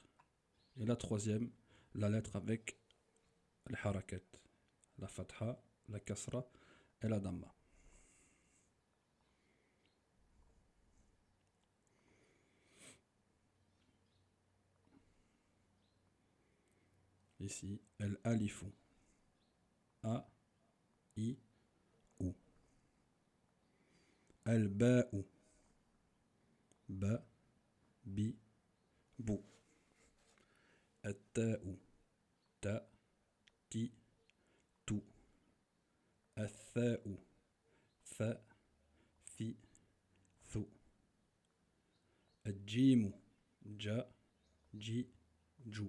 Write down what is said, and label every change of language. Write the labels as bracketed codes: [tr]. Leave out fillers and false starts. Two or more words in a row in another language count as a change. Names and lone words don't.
[fr] Et la troisième, la lettre avec le harakat, la fatha, la kasra et la damma. Ici, [ar] الألفُ، أَ، إِ، أُ. الباءُ، بَ، بِ, بُ. التاءُ، تَ، تِ، تُ. الثاءُ، فَ، فِ، ثُ. الجيمُ، جَ، جِ، جُ.